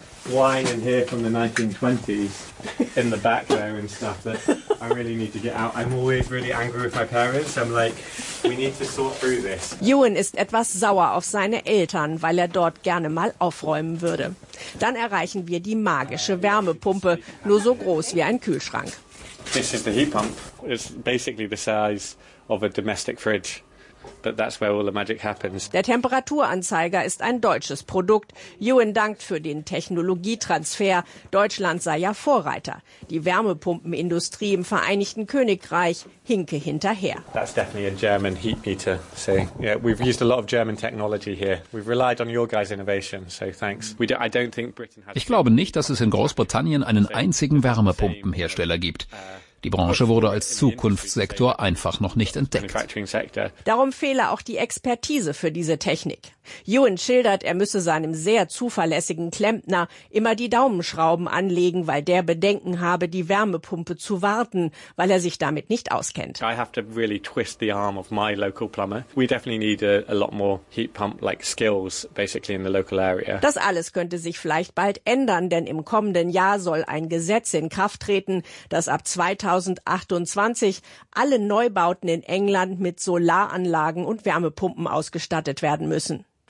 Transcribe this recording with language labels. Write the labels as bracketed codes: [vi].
[de] Ewan ist etwas sauer auf seine Eltern, weil er dort gerne mal aufräumen würde. Dann erreichen wir die magische Wärmepumpe, nur so groß wie ein Kühlschrank. [en] This is the heat pump. It's basically the size of a domestic fridge. But that's where all the magic happens. [de] Der Temperaturanzeiger ist ein deutsches Produkt. Ewan dankt für den Technologietransfer. Deutschland sei ja Vorreiter. Die Wärmepumpenindustrie im Vereinigten Königreich hinke hinterher. [en] That's definitely a German heat meter. So, yeah, we've used a lot of German technology here. We've relied on your guys' innovation. So, thanks. I don't think Britain has. [de] Ich glaube nicht, dass es in Großbritannien einen einzigen Wärmepumpenhersteller gibt. Die Branche wurde als Zukunftssektor einfach noch nicht entdeckt. Darum fehle auch die Expertise für diese Technik. Ewan schildert, er müsse seinem sehr zuverlässigen Klempner immer die Daumenschrauben anlegen, weil der Bedenken habe, die Wärmepumpe zu warten, weil er sich damit nicht auskennt. [en] I have to really twist the arm of my local plumber. We definitely need a lot more heat pump like skills basically in the local area. [de] Das alles könnte sich vielleicht bald ändern, denn im kommenden Jahr soll ein Gesetz in Kraft treten, das ab 2028 alle Neubauten in England mit Solaranlagen und Wärmepumpen ausgestattet werden müssen.